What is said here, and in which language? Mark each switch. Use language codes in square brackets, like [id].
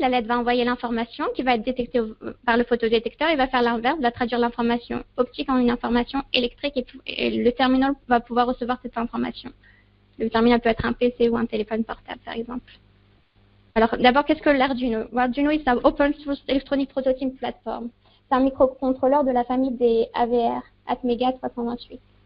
[fr] La LED va envoyer l'information qui va être détectée par le photodétecteur. Il va faire l'inverse, va traduire l'information optique en une information électrique et le terminal va pouvoir recevoir cette information. Le terminal peut être un PC ou un téléphone portable, par exemple. Alors, d'abord, qu'est-ce que l'Arduino? [en] L'Arduino is an open source electronic prototype platform. [fr] C'est un microcontrôleur de la famille des AVR, Atmega 328.